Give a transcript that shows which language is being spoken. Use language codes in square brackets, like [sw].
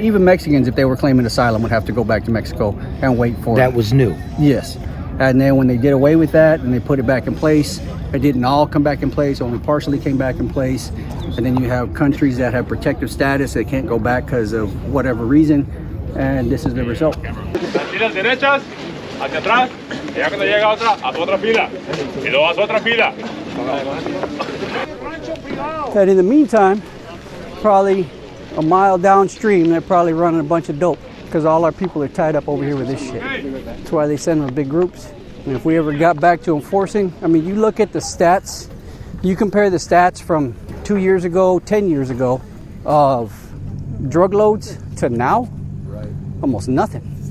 [en] even Mexicans, if they were claiming asylum, would have to go back to Mexico and wait for That was new. Yes. And then when they did away with that and they put it back in place, it didn't all come back in place, only partially came back in place. And then you have countries that have protective status, they can't go back because of whatever reason. And this is the result. [es] Filas derechas, hacia atrás, y ya cuando llega otra, a tu otra fila, y luego a su otra fila. [en] And in the meantime, probably a mile downstream, they're probably running a bunch of dope because all our people are tied up over here with this shit. That's why they send them in big groups. And if we ever got back to enforcing, I mean, you look at the stats, you compare the stats from 2 years ago, 10 years ago of drug loads to now, almost nothing.